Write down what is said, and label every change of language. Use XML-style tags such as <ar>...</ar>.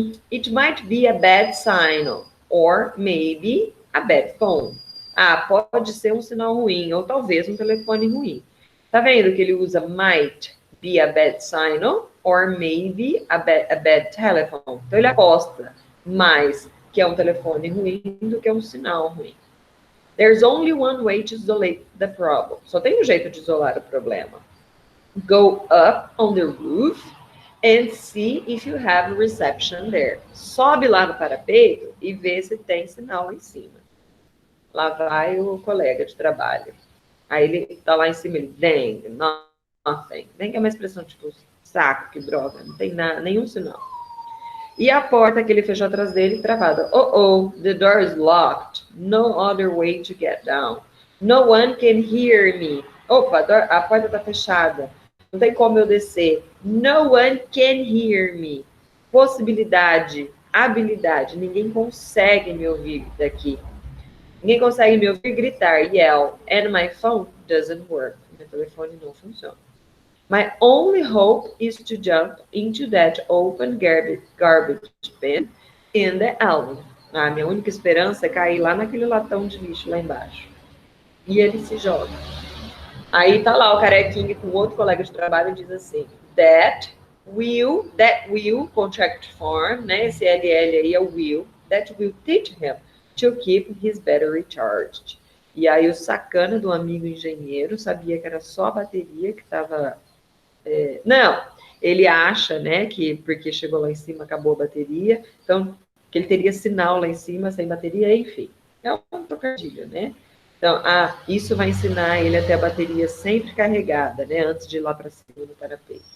<en>It might be a bad sign, or maybe a bad phone.</en> <pt>Pode ser um sinal ruim, ou talvez um telefone ruim. Tá vendo que ele usa</pt> <en>might be a bad signal, or maybe a bad telephone.</en> <pt>Então ele aposta mais que é um telefone ruim do que é um sinal ruim.</pt> <en>There's only one way to isolate the problem.</en> <pt>Só tem um jeito de isolar o problema.</pt> <en>Go up on the roof and see if you have reception there.</en> <pt>Sobe lá no parapeito e vê se tem sinal lá em cima. Lá vai o colega de trabalho. Aí ele tá lá em cima, ele,</pt> <en>dang, nothing.</en> <pt>Dang é uma expressão tipo, saco, que droga, não tem nada, nenhum sinal. E a porta que ele fechou atrás dele, travada.</pt> <en>The door is locked. No other way to get down. No one can hear me.</en> <pt>Opa, a porta está fechada. Não tem como eu descer.</pt> <en>No one can hear me.</en> <pt>Possibilidade, habilidade. Ninguém consegue me ouvir daqui. Ninguém consegue me ouvir gritar, yell.</pt> <en>And my phone doesn't work.</en> <pt>Meu telefone não funciona.</pt> <en>My only hope is to jump into that open garbage bin in the alley.</en> <pt>Minha única esperança é cair lá naquele latão de lixo lá embaixo. E ele se joga. Aí tá lá o carequinha com outro colega de trabalho e diz assim,</pt> <en>that will,</en> <pt>contract form, né? Esse LL aí é o will,</pt> <en>that will teach him to keep his battery charged.</en> <pt>E aí o sacana do amigo engenheiro sabia que era só a bateria que estava... não, ele acha, né, que porque chegou lá em cima acabou a bateria, então que ele teria sinal lá em cima sem bateria, enfim. É um trocadilho, né? Então, isso vai ensinar ele a ter a bateria sempre carregada, né, antes de ir lá para cima do parapeito.</pt>